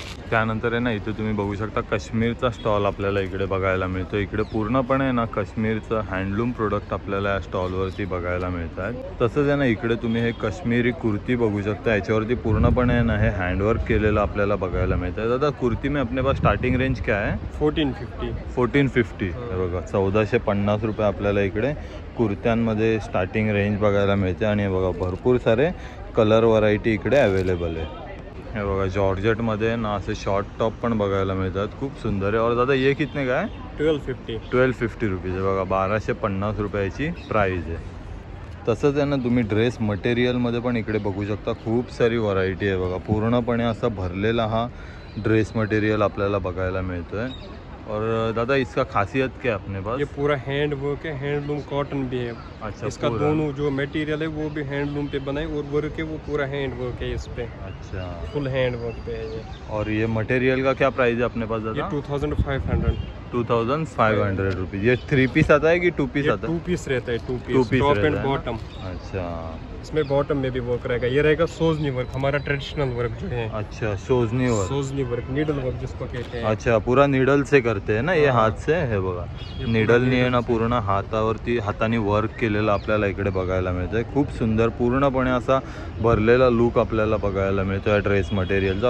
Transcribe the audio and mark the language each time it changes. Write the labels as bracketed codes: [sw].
[mr] त्यानंतर आहे ना इथे तुम्ही बघू शकता काश्मीरचा स्टॉल आपल्याला इकडे बघायला मिळतो. इकडे पूर्णपणे ना काश्मीरचं हँडलूम प्रोडक्ट आपल्याला या स्टॉलवरती बघायला मिळत आहेत. तसंच आहे ना इकडे तुम्ही हे काश्मीरी कुर्ती बघू शकता. याच्यावरती पूर्णपणे आहे ना हे हँडवर्क केलेलं आपल्याला बघायला मिळतं आहे. [hi] दादा कुर्ती में अपने पास स्टार्टिंग रेंज क्या आहे? 1450. [mr] हे बघा 1450 रुपये आपल्याला इकडे कुर्त्यांमध्ये स्टार्टिंग रेंज बघायला मिळते. आणि हे बघा भरपूर सारे कलर व्हरायटी इकडे अवेलेबल आहे. हे बघा जॉर्जेटमध्ये ना असे शॉर्ट टॉप पण बघायला मिळतात. खूप सुंदर आहे. [hi] और दादा ये कितने का [mr] आहे? 1250 रुपीज आहे. बघा 1250 रुपयाची प्राईज आहे. तसंच आहे ना तुम्ही ड्रेस मटेरियलमध्ये पण इकडे बघू शकता. खूप सारी व्हरायटी आहे बघा. पूर्णपणे असा भरलेला हा ड्रेस मटेरियल आपल्याला बघायला मिळतो आहे. [hi] और दादा इसका खासियत क्या है अपने पास? ये पूरा हैंड वर्क है, हैंडलूम कॉटन भी है. अच्छा. इसका पूरा. दोनों जो मटेरियल है वो भी हैंडलूम पे बनाए और वर्क है वो पूरा हैंड वर्क है. इस पे अच्छा. फुल हैंड वर्क पे है ये. और ये मटेरियल का क्या प्राइस है अपने पास ये दादा? 2500. 2500 रुपीज. ये 3 पीस आता है कि 2 पीस ये आता है? 2 पीस रहता है. 2 2 पीस पीस टॉप रहता एंड है. बॉटम. अच्छा. इसमें बॉटम में भी वर्क रहेगा. ये रहेगा सोजनी वर्क, हमारा ट्रेडिशनल वर्क जो है. अच्छा सोजनी वर्क. सोजनी वर्क, नीडल वर्क जिसको कहते हैं. अच्छा पूरा निडल से करते हैं ना ये हाँ. हाथ से. [mr] हे बघा [hi] ये [mr] निडलनी आहे ना पूर्ण हाताने वर्क केलेलं आपल्याला इकडे बघायला मिळतंय. खूप सुंदर पूर्णपणे असा भरलेला लुक आपल्याला बघायला मिळतो या ड्रेस मटेरियलचा.